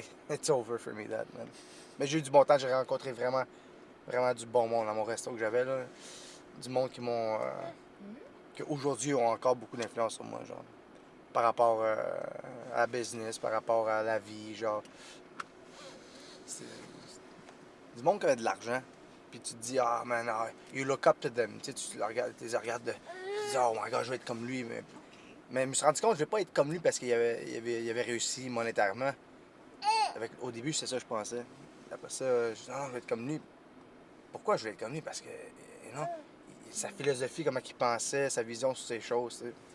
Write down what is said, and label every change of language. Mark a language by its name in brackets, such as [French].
[English] It's over for me, that, man. [French] Mais j'ai eu du bon temps. J'ai rencontré vraiment, vraiment du bon monde dans mon resto que j'avais, là. Du monde qui m'ont... qui aujourd'hui ont encore beaucoup d'influence sur moi, genre. Par rapport à la business, par rapport à la vie, genre. C'est du monde qui avait de l'argent. Puis tu te dis, [English] ah man, you look up to them. [French] Tu sais, tu les regardes, tu les regardes, tu dis, [English] oh my god, [French] je vais être comme lui. Mais je me suis rendu compte que je ne vais pas être comme lui parce qu'il avait réussi monétairement. Au début, c'est ça que je pensais. Après ça, je dis, non, je vais être comme lui. Pourquoi je vais être comme lui? Parce que, sa philosophie, comment il pensait, sa vision sur ces choses, tu sais.